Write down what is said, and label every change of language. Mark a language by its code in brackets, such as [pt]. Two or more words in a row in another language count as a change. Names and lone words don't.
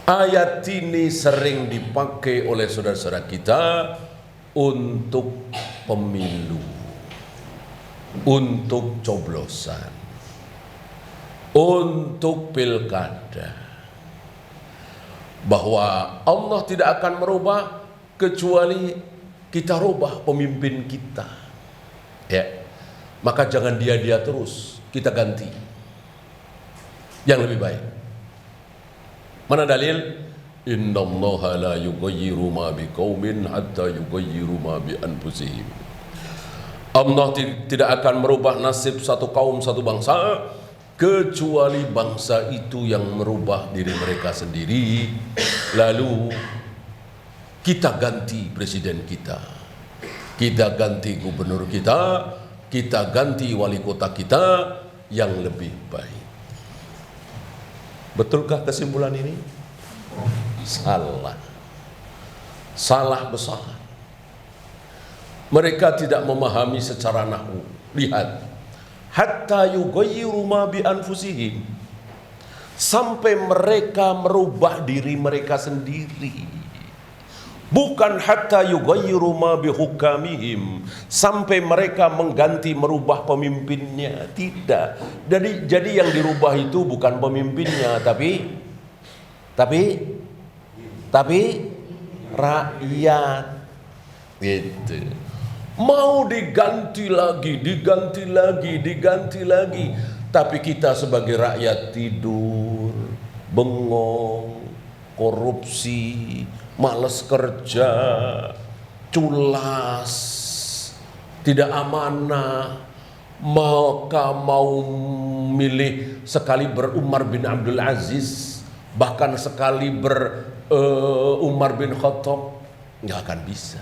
[id] Ayat ini sering dipakai oleh saudara-saudara kita untuk pemilu, untuk coblosan, untuk pilkada, bahwa Allah tidak akan merubah kecuali kita rubah pemimpin kita. Ya, maka jangan dia terus, kita ganti yang lebih baik. Mana dalil? [ar] إن الله لا يغير ما بقوم حتى يغيروا ما بأنفسهم. [id] Allah tidak akan merubah nasib satu kaum, satu bangsa kecuali bangsa itu yang merubah diri mereka sendiri. Lalu kita ganti presiden kita, kita ganti gubernur kita, kita ganti wali kota kita yang lebih baik. Betulkah kesimpulan ini? Salah. Salah besar. Mereka tidak memahami secara nahwu. Lihat, [ar] حتى يغيروا ما بأنفسهم, [id] sampai mereka merubah diri mereka sendiri. Bukan [ar] حتى يغيروا ما بحكامهم, [id] sampai mereka mengganti merubah pemimpinnya. Tidak. Jadi yang dirubah itu bukan pemimpinnya, tapi rakyat. Gitu. Mau diganti lagi, tapi kita sebagai rakyat tidur, bengong, korupsi, malas kerja, culas, tidak amanah, maka mau milih sekali Umar bin Abdul Aziz, bahkan sekali Umar bin Khattab, nggak akan bisa.